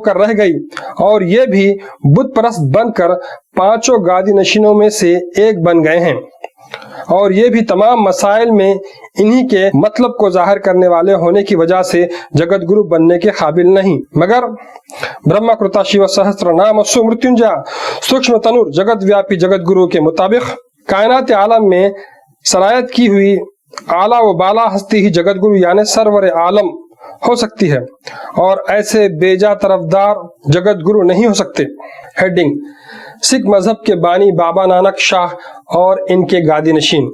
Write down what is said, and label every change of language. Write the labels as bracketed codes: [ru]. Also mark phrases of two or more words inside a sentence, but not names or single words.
[ur] کر رہ گئی اور یہ بھی بت پرست بن کر پانچوں گادی نشینوں میں سے ایک بن گئے ہیں، اور یہ بھی تمام مسائل میں انہی کے مطلب کو ظاہر کرنے والے ہونے کی وجہ سے جگت گرو بننے کے قابل نہیں، مگر برہما کرتا شیو سہسر نام [sa] असु मृत्युञ्जय सूक्ष्म तनुर् जगत् व्यापी जगत् गुरु [ur] کے مطابق کائنات عالم میں سرایت کی ہوئی اعلیٰ و بالا ہستی ہی جگت گرو یعنی سرور عالم ہو سکتی ہے، اور ایسے بیجا طرفدار جگت گرو نہیں ہو سکتے۔ ہیڈنگ: سکھ مذہب کے بانی بابا نانک شاہ اور ان کے گادی نشین۔